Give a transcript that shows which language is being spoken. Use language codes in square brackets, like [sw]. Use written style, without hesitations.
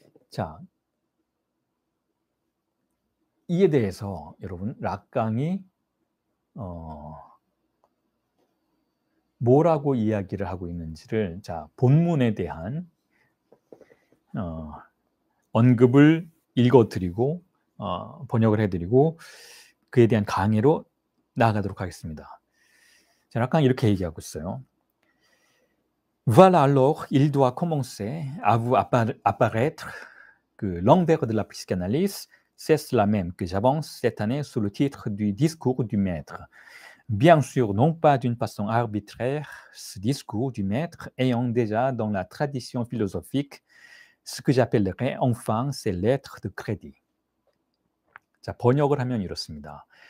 [ko] 자, 이에 대해서 여러분 락강이 뭐라고 이야기를 하고 있는지를 본문에 대한 언급을 읽어드리고 번역을 해드리고 그에 대한 강의로 나아가도록 하겠습니다. 자, 락강이 이렇게 얘기하고 있어요. [fr] Voilà alors, il doit commencer à vous apparaître que l'envers de la psychanalyse, c'est cela même que j'avance cette année sous le titre du discours du maître. Bien sûr, non pas d'une façon arbitraire, ce discours du maître ayant déjà dans la tradition philosophique ce que j'appellerais enfin ses lettres de crédit. [ko] 자, 번역을 하면 이렇습니다.